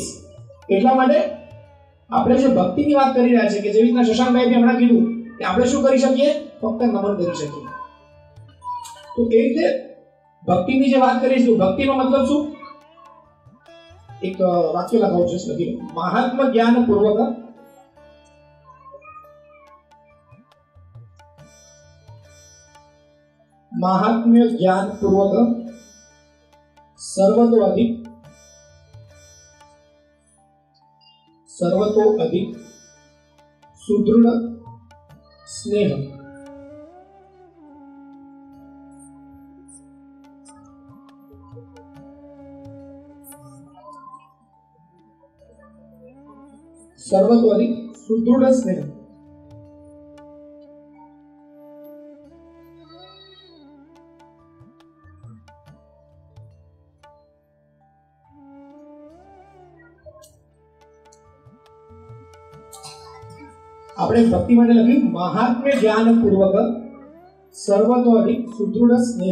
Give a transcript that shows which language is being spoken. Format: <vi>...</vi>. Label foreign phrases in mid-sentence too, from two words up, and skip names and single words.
<gu>એટલા માટે આપણે જે ભક્તિની વાત કરી રહ્યા છે કે જેવી રીતના શશાંકભાઈ હમણાં કીધું કે આપણે શું કરી શકીએ, ફક્ત નમન કરી શકીએ. તો એ રીતે ભક્તિની જે વાત કરીએ છીએ, ભક્તિનો મતલબ શું? એક વાક્ય લખાવું છે લખી,</gu> <sa>મહાત્મ જ્ઞાન પૂર્વક महात्म्य ज्ञान पूर्वक सर्वतो अधिक सुदृढ़ स्नेह सर्वतो अधिक सुदृढ़ स्नेह</sa> <gu>આપણે ભક્તિ માટે લખ્યું</gu> <sa>મહાત્મ્ય જ્ઞાન પૂર્વક સર્વતો અધિક સુદૃઢ સ્નેહ.</sa>